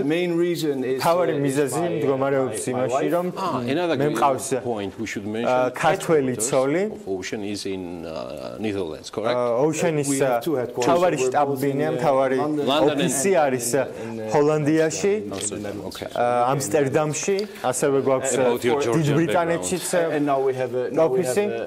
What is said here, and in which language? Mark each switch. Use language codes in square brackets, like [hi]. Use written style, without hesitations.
[ka] მთავარი მიზეზი მდგომარეობს იმაში, რომ მე მყავს ქართველი ცოლი. [en] Ocean is in Netherlands, correct? [ka] Ocean-ის თავარი შტაბ-ბინა, თავარი ოფისი არის ჰოლანდიაში, ამსტერდამში, ასევე გვაქვს დიდ ბრიტანეთშიც ოფისი.